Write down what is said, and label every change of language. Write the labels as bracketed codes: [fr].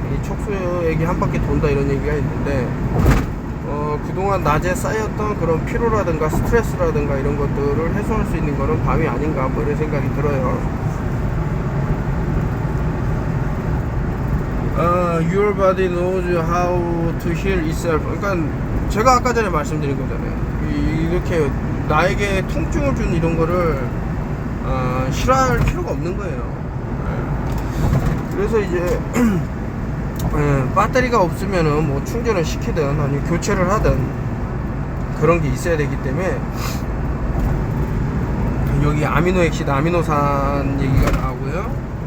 [ko] 이 척수액이 한 바퀴 돈다, 이런 얘기가 있는데, 그동안 낮에 쌓였던 그런 피로라든가 스트레스라든가 이런 것들을 해소할 수 있는 거는 밤이 아닌가, 뭐 이런 생각이 들어요. [en] Your body knows how to heal itself. [ko] 그러니까 제가 아까 전에 말씀드린 거잖아요. 이렇게 나에게 통증을 준 이런 거를 싫어할 필요가 없는 거예요. 그래서 이제 배터리가 없으면은 뭐 충전을 시키든 아니면 교체를 하든 그런 게 있어야 되기 때문에, 여기 아미노액시드, 아미노산 얘기가 나오고요.